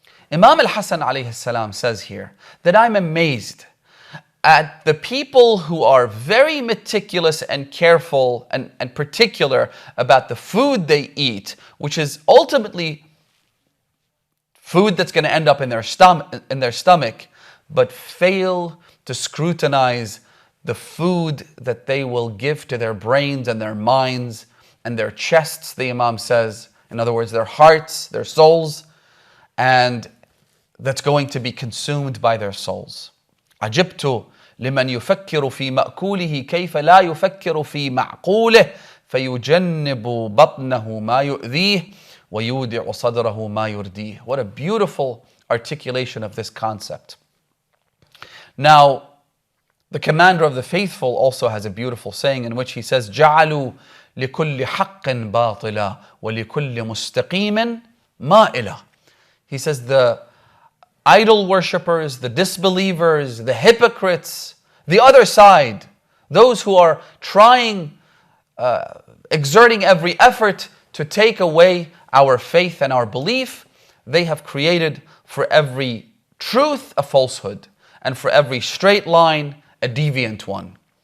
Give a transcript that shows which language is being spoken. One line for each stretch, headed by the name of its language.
English: Imam al-Hasan alayhi salam says here that I'm amazed at the people who are very meticulous and careful and particular about the food they eat, which is ultimately food that's going to end up in their stomach, but fail to scrutinize the food that they will give to their brains and their minds and their chests, the Imam says, In other words, their hearts, their souls, and that's going to be consumed by their souls.
Arabic: عجبت لمن يفكر في مأكوله كيف لا يفكر في معقوله فيجنب بطنه ما يؤذيه ويودع صدره ما يرديه.
English: What a beautiful articulation of this concept. Now, the commander of the faithful also has a beautiful saying in which he says,
Arabic: جعلوا لكل حق باطلا ولكل مستقيم مائلا.
English: He says the idol worshippers, the disbelievers, the hypocrites, the other side, those who are trying, exerting every effort to take away our faith and our belief, they have created for every truth a falsehood, and for every straight line a deviant one.